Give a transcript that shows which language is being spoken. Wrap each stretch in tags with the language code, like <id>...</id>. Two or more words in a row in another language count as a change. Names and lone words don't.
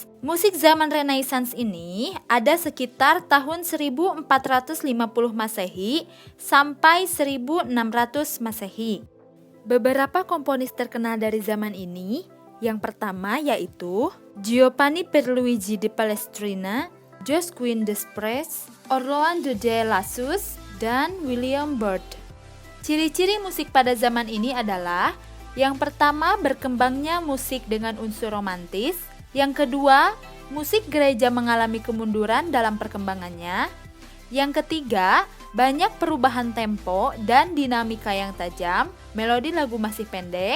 <id>Musik zaman Renaissance ini ada sekitar tahun 1450 Masehi sampai 1600 Masehi. Beberapa komponis terkenal dari zaman ini, yang pertama yaitu Giovanni Pierluigi di Palestrina, Josquin des Prez, Orlando de Lassus, dan William Byrd. Ciri-ciri musik pada zaman ini adalah Yang pertama, berkembangnya musik dengan unsur romantis. Yang kedua, musik gereja mengalami kemunduran dalam perkembangannya. Yang ketiga, banyak perubahan tempo dan dinamika yang tajam, melodi lagu masih pendek.</id>